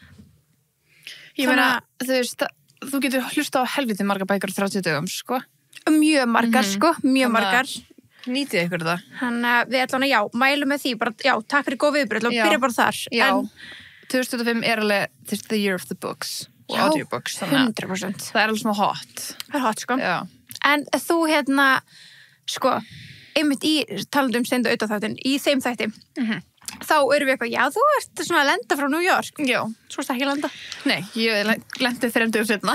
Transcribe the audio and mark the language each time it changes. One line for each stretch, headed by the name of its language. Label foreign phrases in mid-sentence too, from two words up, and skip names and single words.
Icelandic: Ég meina, þú veist, þú getur hlusta á helviti marga bækur á 30 dögum, sko. Mjög margar, sko, mjög margar. Nýtið ykkur það. Þannig að við ætlum að, mælum með því, bara, takk fyrir góð viðbröð og byrja bara þar. Já, 2025 er alveg
English: the year of the books
Icelandic: og audiobooks. 100%. Það er alveg smá hot. Það er hot, sko. Já. En þú, sko, einmitt í talandi Steindu Auðaþáttinn, í þeim þætti, þá erum við eitthvað, þú ert svona að lenda frá New York. Já. Svo ertu ekki að lenda. Nei, ég lendi 3 dögum seinna.